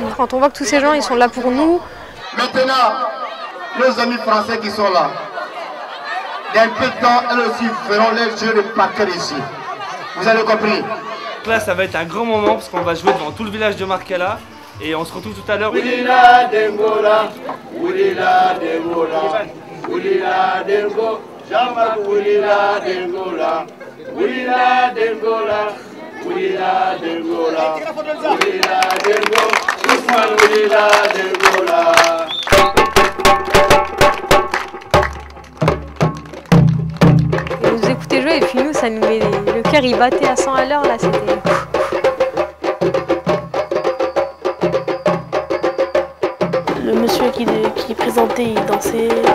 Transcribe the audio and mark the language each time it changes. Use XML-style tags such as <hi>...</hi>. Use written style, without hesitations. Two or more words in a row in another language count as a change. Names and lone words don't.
<fr>Quand on voit que tous ces gens ils sont là pour nous. Maintenant, nos amis français qui sont là, dans un peu de temps, elles aussi feront leur jeu de parquet ici. Vous avez compris? Là, ça va être un grand moment parce qu'on va jouer devant tout le village de Marcala et on se retrouve tout à l'heure. Oulila Dengola, Oulila Dengola, Oulila Dengo, Jean-Marc Oulila Dengola, Oulila Dengola, Oulila Dengola, Oulila Dengo, Ousmane Oulila Dengola. On nous écoutait jouer et puis nous, ça nous met le cœur, il battait à 100 à l'heure là, c'était. Le monsieur qui présentait, il dansait.</fr>